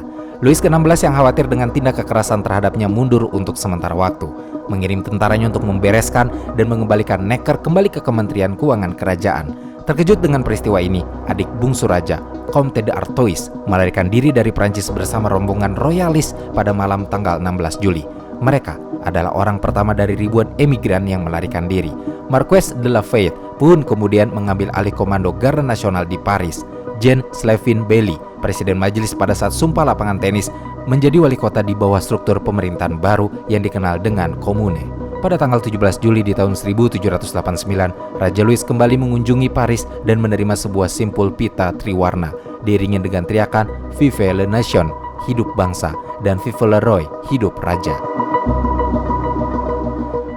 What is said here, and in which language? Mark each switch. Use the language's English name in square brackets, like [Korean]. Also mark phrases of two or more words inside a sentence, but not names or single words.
[Indonesian] Louis ke-16 yang khawatir dengan tindak kekerasan terhadapnya mundur untuk sementara waktu, mengirim tentaranya untuk membereskan dan mengembalikan Necker kembali ke Kementerian Keuangan Kerajaan. Terkejut dengan peristiwa ini, adik bungsu raja, Comte d'Artois, melarikan diri dari Prancis bersama rombongan royalis pada malam tanggal 16 Juli. Mereka adalah orang pertama dari ribuan emigran yang melarikan diri. Marquis de Lafayette pun kemudian mengambil alih komando Garda Nasional di Paris. Jean Slevin Bailly, presiden majelis pada saat sumpah lapangan tenis, menjadi wali kota di bawah struktur pemerintahan baru yang dikenal dengan Komune. Pada tanggal 17 Juli di tahun 1789, Raja Louis kembali mengunjungi Paris dan menerima sebuah simpul pita triwarna, diiringi dengan teriakan [French] Vive la Nation, [Indonesian] hidup bangsa, dan [French] Vive le Roi, [Indonesian] hidup raja.